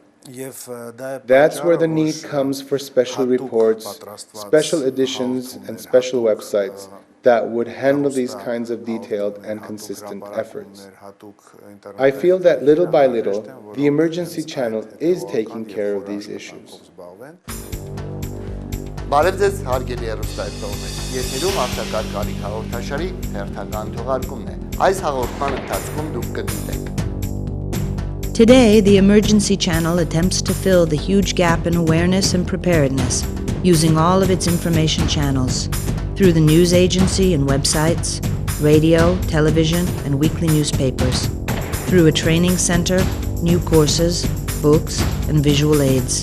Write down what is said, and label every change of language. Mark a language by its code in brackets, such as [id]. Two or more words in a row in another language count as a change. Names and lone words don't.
[en] That's where the need comes for special reports, special editions, and special websites that would handle these kinds of detailed and consistent efforts. I feel that little by little, the emergency channel is taking care of these issues. [hy] Բարև ձեզ, հարգելի հեռուստաընկերներ։ Եթերում արտակարգ Ալիք հաղորդաշարի հերթական թողարկումն է։ Այս հաղորդման ընթացքում դուք կգիտեք. [en] Today, the emergency channel attempts to fill the huge gap in awareness and preparedness, using all of its information channels, through the news agency and websites, radio, television, and weekly newspapers, through a training center, new courses, books, and visual aids.